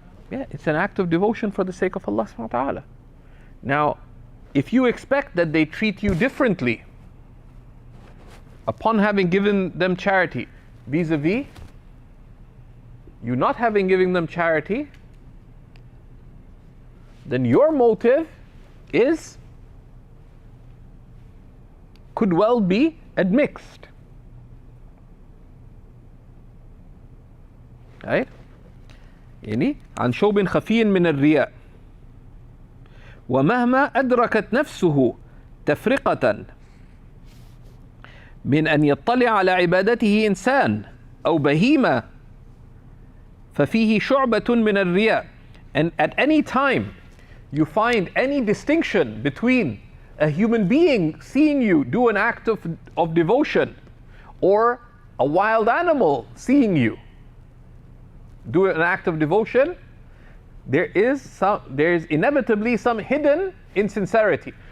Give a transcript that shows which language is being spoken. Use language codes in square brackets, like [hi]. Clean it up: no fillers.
[en] Yeah, it's an act of devotion for the sake of Allah subhanahu wa ta'ala. Now, if you expect that they treat you differently upon having given them charity vis-a-vis you not having given them charity, then your motive could well be admixed. Right? [ar] يعني عن شوب خفي من الرياء ومهما أدركت نفسه تفرقة من أن يطلع على عبادته إنسان أو بهيمة ففيه شعبة من الرياء. [en] And at any time you find any distinction between a human being seeing you do an act of devotion or a wild animal seeing you do an act of devotion, there is inevitably some hidden insincerity.